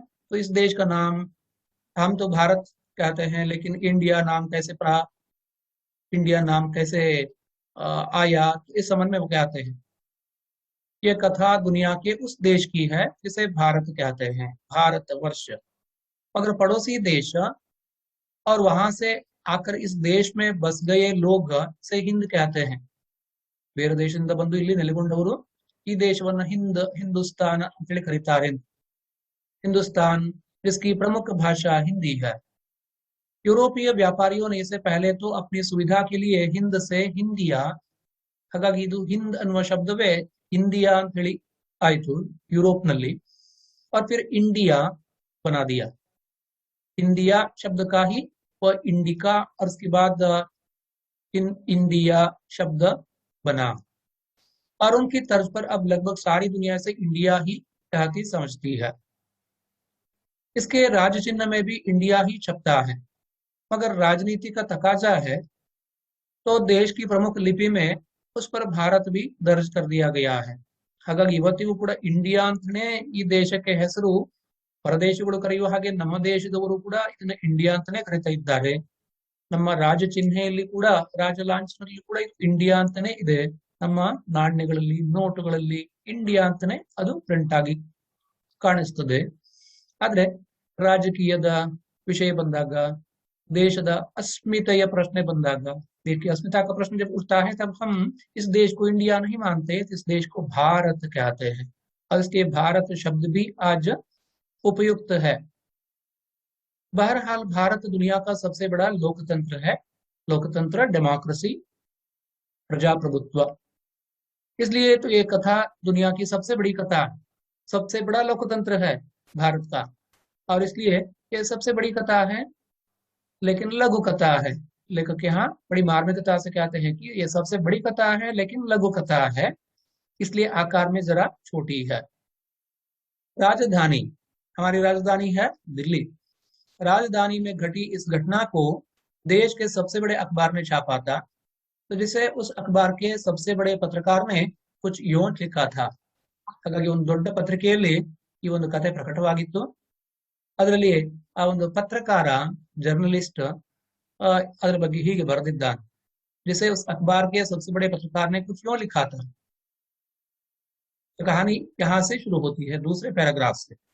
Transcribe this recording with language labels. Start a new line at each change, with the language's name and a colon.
Hindi: तो इस देश का नाम हम तो भारत कहते हैं, लेकिन इंडिया नाम कैसे आया, तो इस संबंध में वो कहते हैं ये कथा दुनिया के उस देश की है जिसे भारत कहते हैं, भारतवर्ष। मगर पड़ोसी देश और वहां से आकर इस देश में बस गए लोग से हिंद कहते हैं।
Kannada: ಬೇರೆ ದೇಶದಿಂದ ಬಂದು ಇಲ್ಲಿ ನೆಲೆಗೊಂಡವರು ಈ ದೇಶವನ್ನು ಹಿಂದೂಸ್ತಾन ಅಂತೇಳಿ ಕರೀತಾರೆ।
Hindi: हिंदुस्तान जिसकी प्रमुख भाषा हिंदी है। यूरोपीय व्यापारियों ने इसे पहले तो अपनी सुविधा के लिए हिंद से हिंदिया,
Kannada: ಹಾಗಾಗಿ ಇದು ಹಿಂದ್ ಅನ್ನುವ ಶಬ್ದವೇ ಇಂಡಿಯಾ ಅಂತ ಹೇಳಿ ಆಯ್ತು यूरोप ನಲ್ಲಿ,
Hindi: और फिर इंडिया बना दिया। इंडिया शब्द का ही वह इंडिका और उसके बाद इंडिया शब्द बना, और उनकी तर्ज पर अब लगभग सारी दुनिया से इंडिया ही कहती समझती है। इसके राज चिन्ह में भी इंडिया ही छपता है, मगर राजनीति का तकाजा है तो देश की प्रमुख लिपि में उस पर भारत भी दर्ज कर दिया गया है।
Kannada: ಹಾಗಾಗಿ ಇವತ್ತಿಗೂ ಕೂಡ ಇಂಡಿಯಾ ಅಂತಾನೆ ಈ ದೇಶಕ್ಕೆ ಹೆಸರು। ಪರದೇಶಗಳು ಕರೆಯುವ ಹಾಗೆ ನಮ್ಮ ದೇಶದವರು ಕೂಡ ಇದನ್ನ ಇಂಡಿಯಾ ಅಂತಾನೆ ಕರೀತಾ ಇದ್ದಾರೆ। ನಮ್ಮ ರಾಜ ಚಿಹ್ನೆಯಲ್ಲಿ ಕೂಡ, ರಾಜ ಲಾಂಛನದಲ್ಲಿ ಕೂಡ ಇದು ಇಂಡಿಯಾ ಅಂತಾನೆ ಇದೆ। ನಮ್ಮ ನಾಣ್ಯಗಳಲ್ಲಿ, ನೋಟುಗಳಲ್ಲಿ ಇಂಡಿಯಾ ಅಂತಾನೆ ಅದು ಪ್ರಿಂಟ್ ಆಗಿ ಕಾಣಿಸ್ತದೆ। ಆದ್ರೆ ರಾಜಕೀಯದ ವಿಷಯ ಬಂದಾಗ, ದೇಶದ अस्मिತೆಯ ಪ್ರಶ್ನೆ ಬಂದಾಗ,
Hindi: देश की अस्मिता का प्रश्न जब उठता है तब हम इस देश को इंडिया नहीं मानते, इस देश को भारत कहते हैं, और इसके भारत शब्द भी आज उपयुक्त है। बहरहाल भारत दुनिया का सबसे बड़ा लोकतंत्र है। लोकतंत्र, डेमोक्रेसी, प्रजाप्रभुत्व। इसलिए तो ये कथा दुनिया की सबसे बड़ी कथा, सबसे बड़ा लोकतंत्र है भारत का, और इसलिए ये सबसे बड़ी कथा है, लेकिन लघु कथा है। लेखक यहाँ बड़ी मार्मिकता से कहते हैं कि ये सबसे बड़ी कथा है लेकिन लघु कथा है, इसलिए आकार में जरा छोटी है। राजधानी, हमारी राजधानी है दिल्ली। राजधानी में घटी इस घटना को देश के सबसे बड़े अखबार ने छापा था, तो जिसे उस अखबार के सबसे बड़े पत्रकार ने कुछ यूं लिखा था।
Kannada: ಹಾಗಾಗಿ ಒಂದು ದೊಡ್ಡ ಪತ್ರಿಕೆಯಲ್ಲಿ ಈ ಒಂದು ಕಥೆ ಪ್ರಕಟವಾಗಿತ್ತು। ಅದರಲ್ಲಿ ಆ ಒಂದು ಪತ್ರಕಾರ, ಜರ್ನಲಿಸ್ಟ್ ಅದರ ಬಗ್ಗೆ ಹೀಗೆ ಬರೆದಿದ್ದಾನೆ,
Hindi: जिसे उस अखबार के सबसे बड़े पत्रकार ने कुछ यूं लिखा था। तो कहानी यहां से शुरू होती है, दूसरे पैराग्राफ से।